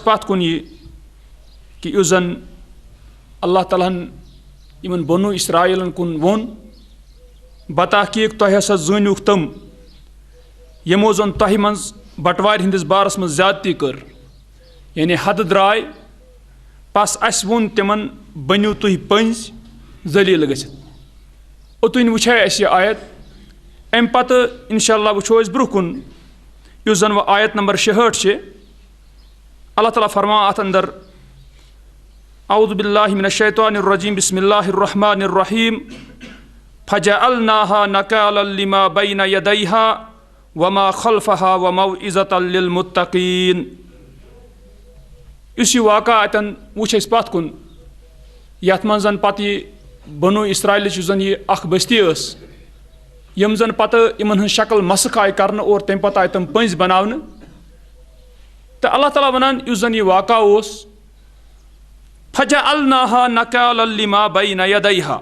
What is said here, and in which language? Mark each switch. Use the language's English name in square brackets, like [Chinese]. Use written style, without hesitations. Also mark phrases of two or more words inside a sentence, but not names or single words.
[Kashmiri] پتھ کُن یہِ کہِ یُس زن اللہ تعالیٰ ہن یِمن بنوٗ اسرایٖلن کُن ووٚن بتحقیٖق تۄہہِ ہسا زٲنِوُکھ تِم یِمو زن تۄہہِ منٛز بٹوارِ ہٕنٛدِس بارس منٛز زیادتی کٔر یعنی حدٕ درٛاے پس اسہِ ووٚن تِمن بٔنِو تُہۍ پٔنٛزۍ ذٔلیٖل گٔژھِتھ. اوٚتُنۍ وٕچھے اَسہِ یہِ آیت. اَمہِ پتہٕ [Arabic] انشاء اللہ [Kashmiri] وٕچھو أسۍ برونٛہہ کُن یُس زن وۄنۍ آیت نمبر 66 چھِ. اللہ تعالیٰ فرمان اتھ انٛدر [Arabic] اعوذ باللہ من الشیطان الرجیم بسم اللہ الرحمن الرحیم فجعلناها نکالا لما بین یدیها وما خلفها وموعظة للمتقین. [Kashmiri] یُس یہِ واقعہ اتٮ۪ن وٕچھ أسۍ پتھ کُن یتھ منٛز زن پتہٕ یہِ بنوٗ اسرایٖلٕچ یُس زن یہِ اکھ بستی ٲس یِم زن پتہٕ یِمن ہٕنٛز شکل مسخ آیہِ کرنہٕ اور تمہِ پتہٕ آیہِ تِم پٔنٛزۍ بناونہٕ. تہٕ اللہ تعالیٰ ونان یُس زن یہِ واقعہ اوس [Arabic] فجعلناها نکالا لما بین یدیها.